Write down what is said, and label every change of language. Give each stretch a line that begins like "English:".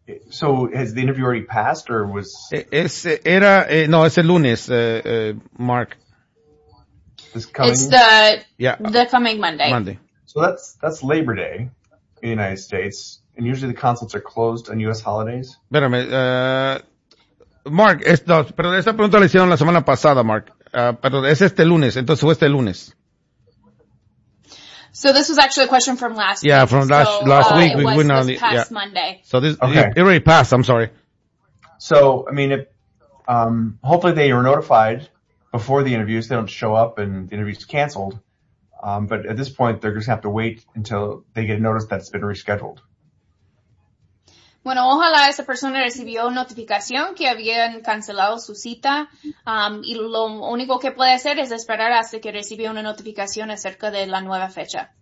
English: So has the interview already passed or was...
Spanish: Es el lunes, Mark.
English: The coming Monday. So that's Labor Day in the United States, and usually the consulates are closed on U.S. holidays.
Spanish: Espérame, Mark, esta pregunta la hicieron la semana pasada, Mark. Pero es este lunes, entonces fue este lunes.
English: So this was actually a question from last week. Yeah, from last week. It was past Monday. So this, it already passed, I'm sorry. So, I mean, hopefully they were notified before the interviews, they don't show up and the interview's canceled. But at this point, they're going to have to wait until they get a notice that it's been rescheduled.
Spanish: Bueno, ojalá esa persona recibió notificación que habían cancelado su cita. Y lo único que puede hacer es esperar hasta que reciba una notificación acerca de la nueva fecha.